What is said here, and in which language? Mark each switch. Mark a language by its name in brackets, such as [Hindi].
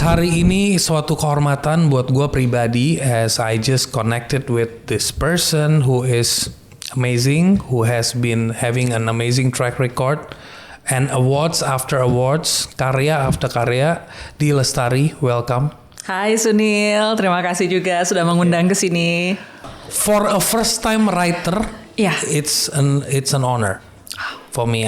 [Indonesian] Hari ini suatu kehormatan buat gue pribadi [English] as I just connected with this person who is amazing, who has been having an amazing track record and awards after awards, karya after karya. Di Lestari, welcome. [Indonesian] Hai Sunil, terima kasih juga sudah mengundang ke sini. [English] For a first time writer, it's an honor for me.